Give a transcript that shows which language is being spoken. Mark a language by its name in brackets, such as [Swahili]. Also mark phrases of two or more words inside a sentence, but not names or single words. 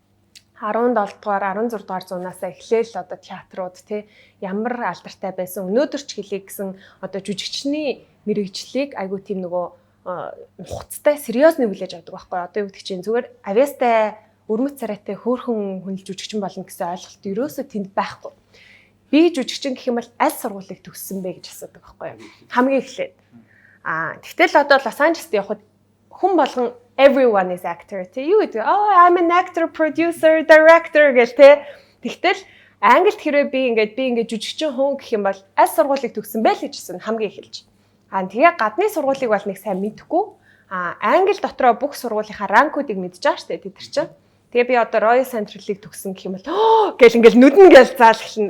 [Mongolian] 17 дугаар 16 дугаар зуунаасаа эхлээл одоо театрууд тий ямар алдартай байсан өнөөдөр ч хэлээ гэсэн одоо жүжигчний мэрэгжлийг айгуу тийм нөгөө нухацтай сериозны хүлээж авдаг байхгүй одоо юу гэдэг чинь зүгээр авьяастай өрмөц царайтай хөөрхөн хүнл жүжигчин болно гэсэн ойлголт ерөөсөө тэнд байхгүй. Би жүжигчин гэх юм бол аль сургуулийг төгссөн бэ гэж асуудаг байхгүй хамгийн эхлээд. Тэгтэл одоо Лос Анжелест явхад хүн болгон [English] everyone is actor [Mongolian] тий юу гэдэг [English] I'm an actor, producer, director [Mongolian] гэл тий. Тэгтэл англид хэрвээ би ингээд жүжигчин хүн гэх юм бол аль сургуулийг төгссөн бэ л гэжсэн хамгийн эхэлж. Тэгээ гадны сургуулийг бол нэг сайн мэдэхгүй. Англи дотроо бүх сургуулийнхаа ранкуудыг мэдж байгаа штэ тэд нар чинь. Тэгээ би одоо Royal Central-ыг төгссөн гэх юм бол гэл ингээл нүдэн гэл заал эхэлнэ.